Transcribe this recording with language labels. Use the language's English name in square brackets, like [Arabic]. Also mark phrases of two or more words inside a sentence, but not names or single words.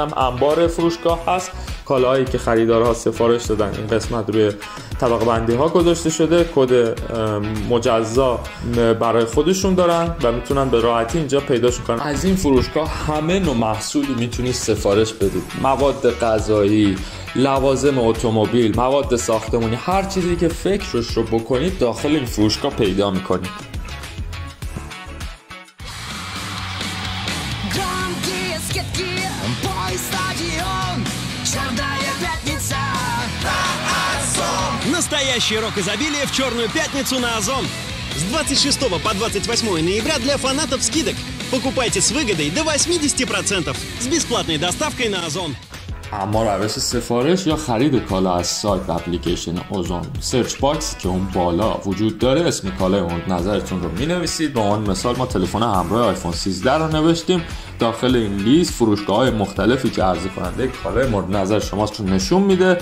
[Persian] هم انبار فروشگاه هست، کالاهایی که خریدارها سفارش دادن این قسمت روی طبقه بندی ها گذاشته شده، کد مجزا برای خودشون دارن و میتونن به راحتی اینجا پیداشون کنن. از این فروشگاه همه نوع محصولی میتونید سفارش بدید، مواد غذایی، لوازم اتومبیل، مواد ساختمانی، هر چیزی که فکرش رو بکنید داخل این فروشگاه پیدا میکنید. [Russian] Настоящий рок-изобилие в Черную пятницу на Озон. С 26 по 28 ноября для фанатов скидок. Покупайте с выгодой до 80% с бесплатной доставкой на Озон. [Persian] اما روش سفارش یا خرید کالا از سایت و اپلیکیشن اوزون، سرچ باکس که اون بالا وجود داره اسم کالای مورد نظرتون رو می‌نویسید. به عنوان مثال ما تلفن همراه آیفون 13 رو نوشتیم. داخل این لیست فروشگاه‌های مختلفی که عرضه کننده کالای مورد نظر شماست رو نشون میده.